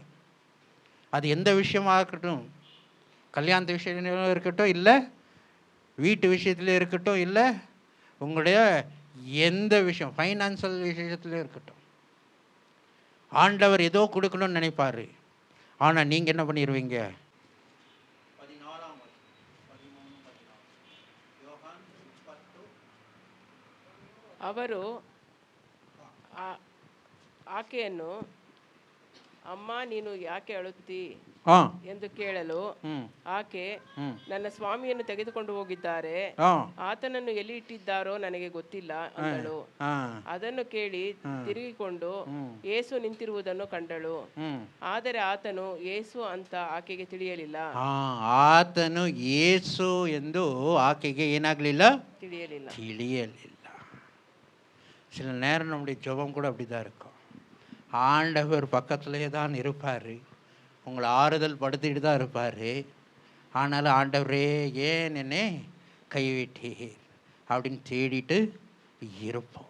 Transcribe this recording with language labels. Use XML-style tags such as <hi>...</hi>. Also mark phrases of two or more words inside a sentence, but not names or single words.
<ta>அது எந்த விஷயமாக இருக்கட்டும், கல்யாணத்து விஷயத்துலையும் இருக்கட்டும், இல்லை வீட்டு விஷயத்துலையும் இருக்கட்டும், இல்லை உங்களுடைய எந்த விஷயம் ஃபைனான்சியல் விஷயத்துலையும் இருக்கட்டும், ஆண்டவர் ஏதோ கொடுக்கணும்னு நினைப்பார். ஆனால் நீங்கள் என்ன பண்ணிடுவீங்க?</ta> <kn>ಅವರು ಆಕೆಯನ್ನು, ಅಮ್ಮ ನೀನು ಯಾಕೆ ಅಳುತ್ತಿ ಎಂದು ಕೇಳಲು ಆಕೆ, ನನ್ನ ಸ್ವಾಮಿಯನ್ನು ತೆಗೆದುಕೊಂಡು ಹೋಗಿದ್ದಾರೆ, ಆತನನ್ನು ಎಲ್ಲಿ ಇಟ್ಟಿದ್ದಾರೋ ನನಗೆ ಗೊತ್ತಿಲ್ಲ ಅಂದಳು. ಅದನ್ನು ಕೇಳಿ ತಿರುಗಿಕೊಂಡು ಯೇಸು ನಿಂತಿರುವುದನ್ನು ಕಂಡಳು. ಆದರೆ ಆತನು ಯೇಸು ಅಂತ ಆಕೆಗೆ ತಿಳಿಯಲಿಲ್ಲ. ಆತನು ಯೇಸು ಎಂದು ಆಕೆಗೆ ಏನಾಗಲಿಲ್ಲ? ತಿಳಿಯಲಿಲ್ಲ.</kn> <ta>சில நேரம் நம்முடைய ஜெபம் கூட அப்படி தான் இருக்கும். ஆண்டவர் பக்கத்துலேயே தான் இருப்பார், உங்களை ஆறுதல் படுத்திட்டு தான் இருப்பார். ஆனாலும் ஆண்டவரே ஏன் என்னை கைவிட்டீர் அப்படின்னு தேடிட்டு இருப்போம்.</ta>